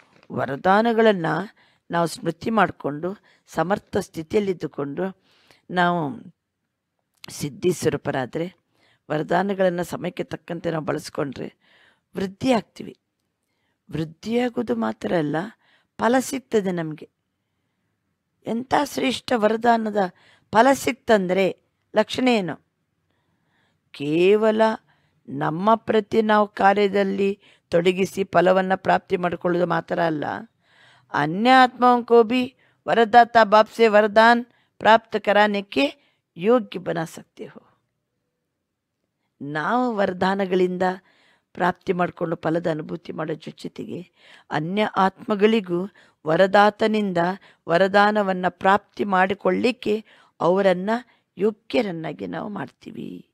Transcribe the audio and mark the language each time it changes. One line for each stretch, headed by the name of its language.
Kannada: ವರದಾನಗಳನ್ನು ನಾವು ಸ್ಮೃತಿ ಮಾಡಿಕೊಂಡು ಸಮರ್ಥ ಸ್ಥಿತಿಯಲ್ಲಿದ್ದುಕೊಂಡು ನಾವು ಸಿದ್ಧಿ ಸ್ವರೂಪರಾದರೆ, ವರದಾನಗಳನ್ನು ಸಮಯಕ್ಕೆ ತಕ್ಕಂತೆ ನಾವು ಬಳಸ್ಕೊಂಡ್ರೆ ವೃದ್ಧಿ ಆಗ್ತೀವಿ. ವೃದ್ಧಿಯಾಗೋದು ಮಾತ್ರ ಅಲ್ಲ, ಫಲ ಸಿಗ್ತದೆ ನಮಗೆ. ಎಂಥ ಶ್ರೇಷ್ಠ ವರದಾನದ ಫಲ ಸಿಕ್ತಂದರೆ ಲಕ್ಷಣ ಏನು? ಕೇವಲ ನಮ್ಮ ಪ್ರತಿ ನಾವು ಕಾರ್ಯದಲ್ಲಿ ತೊಡಗಿಸಿ ಫಲವನ್ನು ಪ್ರಾಪ್ತಿ ಮಾಡಿಕೊಳ್ಳೋದು ಮಾತ್ರ ಅಲ್ಲ,
Hindi: अन्य आत्माओं को भी वरदाता बाप से वरदान प्राप्त कराने के योग्य बना सकते हो.
Kannada: ನಾವು ವರದಾನಗಳಿಂದ ಪ್ರಾಪ್ತಿ ಮಾಡಿಕೊಂಡು ಫಲದ ಅನುಭೂತಿ ಮಾಡೋ ಜೊತೆಗೆ ಅನ್ಯ ಆತ್ಮಗಳಿಗೂ ವರದಾತನಿಂದ ವರದಾನವನ್ನು ಪ್ರಾಪ್ತಿ ಮಾಡಿಕೊಳ್ಳಿಕ್ಕೆ ಅವರನ್ನು ಯೋಗ್ಯರನ್ನಾಗಿ ನಾವು ಮಾಡ್ತೀವಿ.